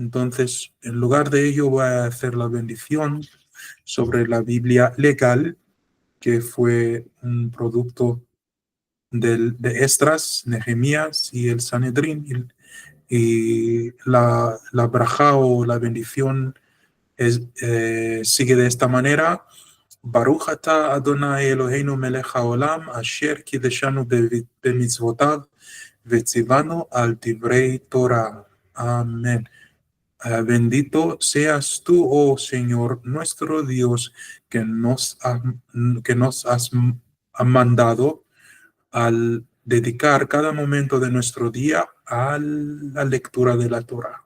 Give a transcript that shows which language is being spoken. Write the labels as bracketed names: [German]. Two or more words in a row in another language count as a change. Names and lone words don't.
[Spanish] Entonces, en lugar de ello, voy a hacer la bendición sobre la Biblia legal, que fue un producto de Esdras, Nehemías y el Sanedrín. Y la braja o la bendición sigue de esta manera. [Hebrew] ברוך אתה אדוני אלוהינו מלך העולם, אשר קדשנו במצוותיו, וצונו על דברי תורה. [Spanish] Amén. Bendito seas tú, oh Señor, nuestro Dios, que nos has mandado al dedicar cada momento de nuestro día a la lectura de la Torah.